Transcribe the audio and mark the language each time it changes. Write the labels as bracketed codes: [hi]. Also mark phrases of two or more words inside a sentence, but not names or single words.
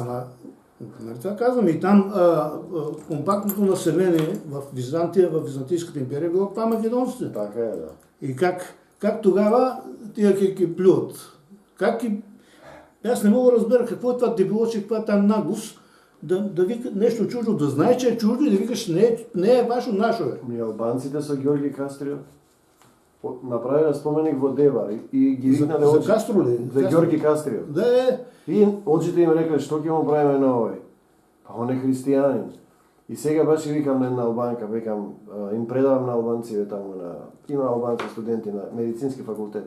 [bg] Ама, нали това казвам, и там компактното население в Византия, в Византийската империя било това македонците. Така е, да. И как тогава тия ги плюят? Аз не мога да разбера какво е това дебилоче, каква е тази наглост, да вика нещо чуждо, да знае, че е чуждо и да викаш не е вашо, нашо е. Албанците са Георги Кастрио. [mk] Направили споменик во Девар и ги викнале За Кастро ли? За Георги Кастрио. Да е. И очите им рекле, што ќе му правиме на овој? Па он е християнин. И сега баш и викам на една албанка, викам, им предавам на албанците таму има албанци студенти на медицински факултет.